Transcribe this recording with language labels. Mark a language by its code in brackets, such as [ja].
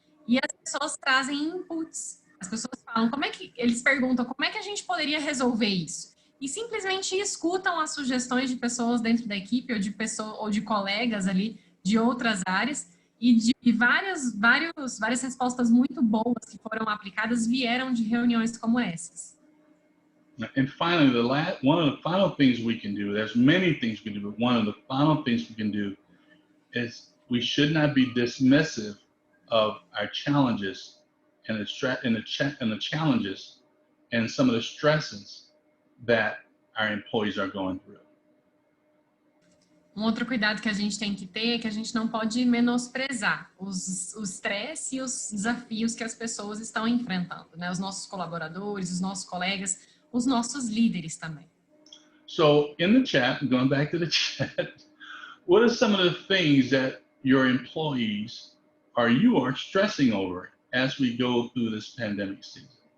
[pt] E as pessoas trazem inputs. As pessoas falam, eles perguntam como é que a gente poderia resolver isso? E simplesmente escutam as sugestões de pessoas dentro da equipe ou de colegas ali de outras áreas e de várias respostas muito boas que foram aplicadas vieram de reuniões como essas. [en] And finally, one of the final things we can do, there's many things we can do, but one of the final things we can do is we should not be dismissive of our challenges and the challenges and some of the stresses that our employees are going through. [pt] Outro cuidado que a gente tem que ter é que a gente não pode menosprezar o estresse e os desafios que as pessoas estão enfrentando, né? Os nossos colaboradores, os nossos colegas, os nossos líderes também. [en] So in the chat, going back to the chat, what are some of the things that your employees or you are stressing over as we go through this pandemic season?